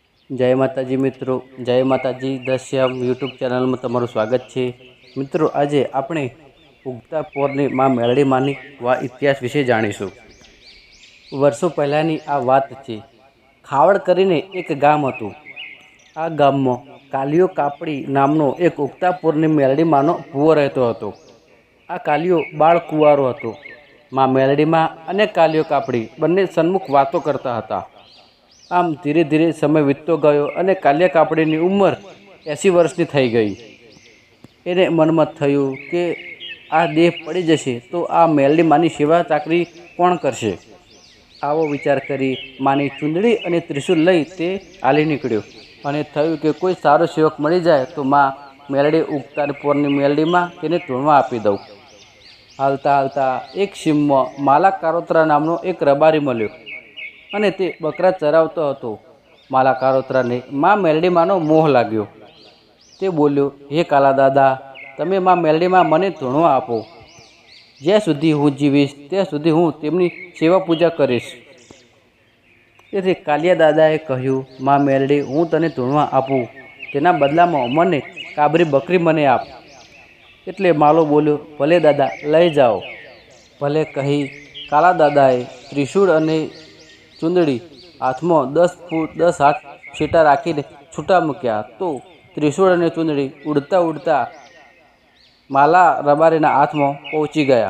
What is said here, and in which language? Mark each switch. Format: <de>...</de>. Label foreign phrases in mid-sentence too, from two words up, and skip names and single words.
<gu>જય માતાજી મિત્રો, જય માતાજી દશ્યામ યુટ્યુબ ચેનલ મેં તમારું સ્વાગત હૈ। મિત્રો, આજ આપણે ઉગતા પોરની માં મેલડી માની ઇતિહાસ વિશે જાણીશું। વર્ષો પહેલાની આ વાત છે. ખાવડ કરીને એક ગામ હતું। આ ગામમાં કાલિયો કાપડી નામનો એક ઉગતા પોરની મેલડી માનો ભૂવો રહેતો હતો। આ કાલિયો બાળ કુંવારો હતો. માં મેલડી માં અને કાલિયો કાપડી બંને સન્મુખ વાતો કરતા હતા। આમ ધીરે ધીરે સમય વીતતો ગયો અને કાલિયા કાપડીની ઉંમર 80 વર્ષની થઈ ગઈ। એને મનમાં થયું કે આ દેહ પડી જશે તો આ મેલડી માની સેવા ચાકરી કોણ કરશે। આવો વિચાર કરી માની ચૂંદડી અને ત્રિશૂળ લઈ તે હાલી નીકળ્યો અને થયું કે કોઈ સારો સેવક મળી જાય તો માં મેલડી ઉગતા પોરની મેલડી માં તેને ધૂણવા આપી દઉં। હાલતા હાલતા એક સીમમાં માલા કારોતરા નામનો એક રબારી મળ્યો અને તે બકરા ચરાવતો હતો। માલા કારોતરાને માં મેલડી માનો મોહ લાગ્યો। તે બોલ્યો, હે કાલા દાદા, તમે માં મેલડી માં મને ધૂણવા આપો। જ્યાં સુધી હું જીવીશ ત્યાં સુધી હું તેમની સેવા પૂજા કરીશ। તેથી કાલિયા દાદાએ કહ્યું, માં મેલડી, હું તને ધૂણવા આપું, તેના બદલામાં મને કાબરી બકરી મને આપ। એટલે માલો બોલ્યો, ભલે દાદા, લઈ જાઓ। ભલે કહી કાલા દાદાએ ત્રિશૂળ અને ચૂંદડી હાથ મેં 10 હાથ છીટા રાખીને છૂટા મૂક્યા તો ત્રિશૂળ અને ચૂંદડી ઊડતા ઊડતા માલા રબારીના હાથ મેં પહોંચી ગયા।</gu>